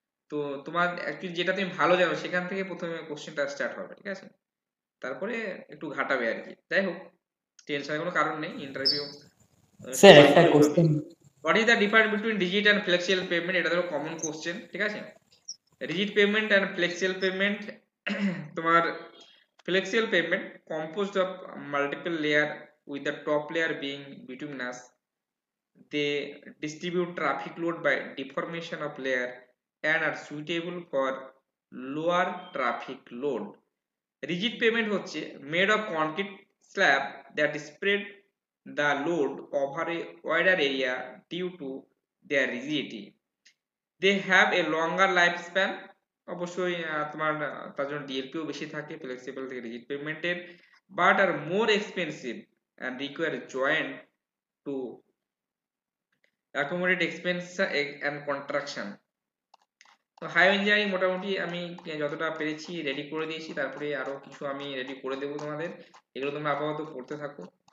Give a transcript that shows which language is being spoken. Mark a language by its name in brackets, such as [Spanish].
[Bangla] তো তোমার অ্যাকচুয়ালি যেটা তুমি ভালো জানো সেখান থেকে প্রথমে কোশ্চেনটা স্টার্ট হবে, ঠিক আছে। তারপরে একটু ঘাটাবে আর কি। যাই হোক, টেনশনের কোনো কারণ নেই, ইন্টারভিউ স্যার একটা ভালোই হবে। Question. [English] what is the difference between rigid and flexible payment, [Bangla] এটা ধরো কমন কোশ্চেন, ঠিক আছে। [English] rigid payment and flexible payment, [Bangla] তোমার [English] flexible payment composed of multiple layer with the top layer being bituminous. They distribute traffic load by deformation of layer and are suitable for lower traffic load. Rigid pavement [Bangla] হচ্ছে [English] made of concrete slab that spread the load over a wider area due to their rigidity. They have a longer lifespan. [Bangla] অবশ্যই তোমার তার জন্য ডিএলপিও বেশি থাকে flexible থেকে rigid পেমেন্টের, [English] But are more expensive and require joint to accommodate expense and contraction. [Bangla] তো high engineering মোটামুটি আমি যতটা পেরেছি রেডি করে দিয়েছি, তারপরে আরো কিছু আমি রেডি করে দেবো তোমাদের, এগুলো তোমরা আপাতত পড়তে থাকো।